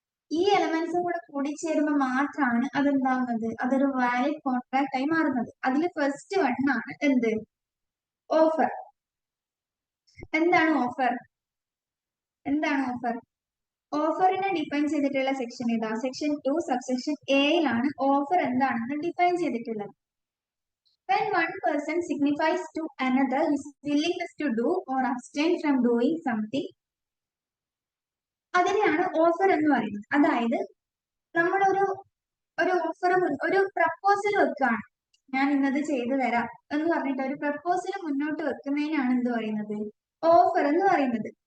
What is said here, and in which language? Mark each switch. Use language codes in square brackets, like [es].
[ml] ഈ എലമെന്റ്സും കൂടെ കൂടിച്ചേരുമ്പോൾ മാത്രമാണ് അതെന്താവുന്നത്, അതൊരു വാലിഡ് കോൺട്രാക്ട് ആയി മാറുന്നത്. അതിൽ ഫസ്റ്റ് വൺ ആണ് എന്ത്? ഓഫർ. എന്താണ് ഓഫർ? എന്താണ് ഓഫർ? ഓഫറിനെ ഡിഫൈൻ ചെയ്തിട്ടുള്ള സെക്ഷൻ ഏതാ? സെക്ഷൻ 2 സബ്സെക്ഷൻ എയിലാണ് ഓഫർ എന്താണെന്ന് ഡിഫൈൻ ചെയ്തിട്ടുള്ളത്. [en] When one person signifies to another his willingness to do or abstain from doing something, [ml] അതിനെയാണ് ഓഫർ എന്ന് പറയുന്നത്. അതായത് നമ്മളൊരു ഒരു ഓഫർ, ഒരു പ്രപ്പോസൽ വെക്കുകയാണ്, ഞാൻ ഇന്നത് ചെയ്തു തരാം എന്ന് പറഞ്ഞിട്ട് ഒരു പ്രപ്പോസൽ മുന്നോട്ട് വെക്കുന്നതിനാണ് എന്ത് പറയുന്നത്, ഓഫർ എന്ന് പറയുന്നത്.